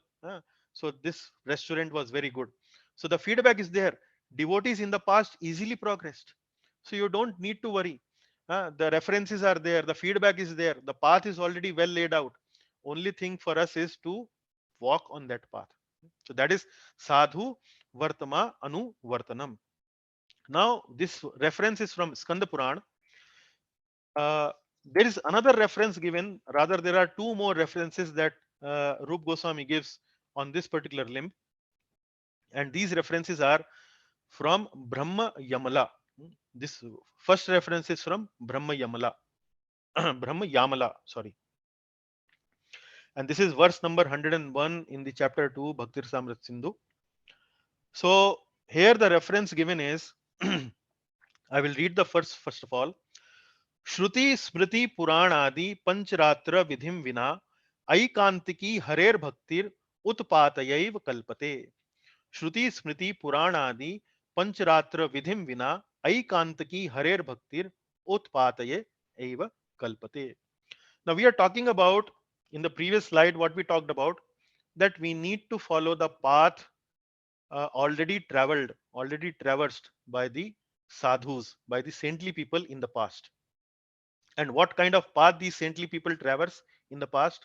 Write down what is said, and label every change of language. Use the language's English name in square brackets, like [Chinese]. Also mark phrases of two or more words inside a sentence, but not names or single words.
[English] So this restaurant was very good, so the feedback is there. Devotees in the past easily progressed, so you don't need to worry. The references are there, the feedback is there, the path is already well laid out. Only thing for us is to walk on that path. So that is [Sanskrit] sadhu vartama anu vartanam. [English] Now this reference is from Skanda Puran. uh, there is another reference given, rather there are two more references that Rup Goswami gives on this particular limb, and these references are from Brahma Yamala. This first reference is from Brahma Yamala. Brahma Yamala, sorry. And this is verse number 101 in the chapter 2 Bhaktir Samrat Sindhu. So here the reference given is I will read the first of all. [Sanskrit] श्रुति स्मृति पुराण आदि पंचरात्र विधिम विना ऐकांतिकी हरेर भक्तिर उत्पातयैव कल्पते. श्रुति स्मृति पुराण आदि पंचरात्र विधिम विना ऐकांतिकी हरेर भक्तिर उत्पातये एव kalpate. [English] Now we are talking about, in the previous slide what we talked about, that we need to follow the path already traveled, already traversed by the sadhus, by the saintly people in the past. And what kind of path these saintly people traverse in the past?